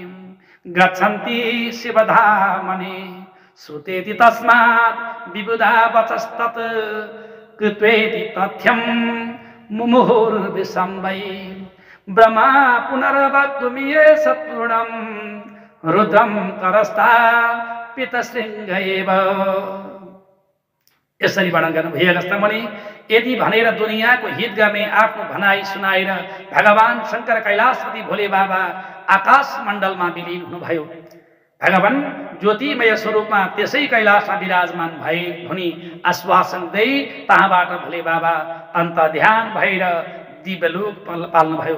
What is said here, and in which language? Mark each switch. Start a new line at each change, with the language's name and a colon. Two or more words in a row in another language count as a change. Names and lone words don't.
Sanskrit: श्रुतेति तस्मात् विबुधा वचस्तत् कृत्वेति तथ्यं मुमुहुर्विसम्बै ब्रह्मा पुनर्वक्तुमिये सत्पूर्णं रुद्रं करस्ता पितशृङ्ग एव।
Nepali: यसरी वर्णन गर्नु भए अगस्त्यमुनि, यदि भनेर दुनियाँको हित गर्ने आफ्नो भनाइ सुनाएर भगवान शङ्कर कैलाशपति भोले बाबा आकाश मण्डलमा विलीन हुनुभयो। भगवान ज्योतिमय स्वरूपमा त्यसै कैलाशमा विराजमान भए भनी आश्वासन दिई तहाँबाट भोले बाबा अन्तर्ध्यान भएर दिव्यलोक पाल्नुभयो।